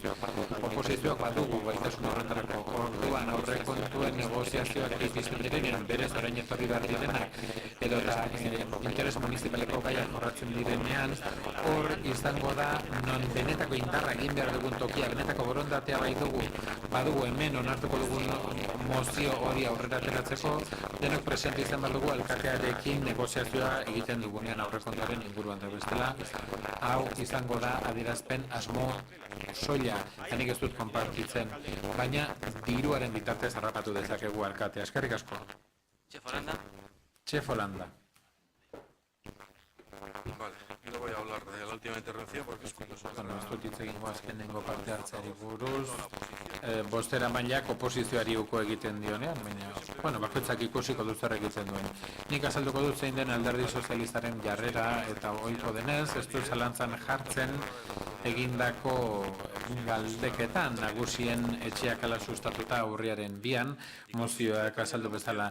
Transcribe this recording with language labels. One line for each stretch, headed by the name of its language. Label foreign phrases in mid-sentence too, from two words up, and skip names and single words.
Basque: Oposizioak badugu gaitasun horretarako orduan aurrekontuen negoziazioak egiten direnean, berez orain etorri behar direnak, edo eta interes municipaleko gaiak jorratzen direnean, hor izango da non benetako indarra egin behar dugun tokia, benetako borondatea badugu hemen onartuko dugun mozio hori aurrera ateratzeko, denok presente izan behar dugu alkatearekin negoziazioa egiten dugunean aurrekontuaren inguruan da bestela. Hau izango da adierazpen asmo soila, nik ez dut konpartitzen, baina diruaren bitartez harrapatu dezakegu alkatea. Eskerrik asko. Chef Holanda.
Spanish: Vale, no voy a hablar de la última intervención porque es cuando son...
Basque: Ez dut hitz egingo azkenengo parte hartzeari buruz. Bostera mailak oposizioari uko egiten dionean, baina bakoitzak ikusiko du zer egiten duen. Nik azalduko dut zein den alderdi sozialistaren jarrera eta ohiko denez, ez du zalantzan jartzen egindako galdeketan nagusien etxeak ala sustatuta urriaren 2an mozioak azaldu bezala.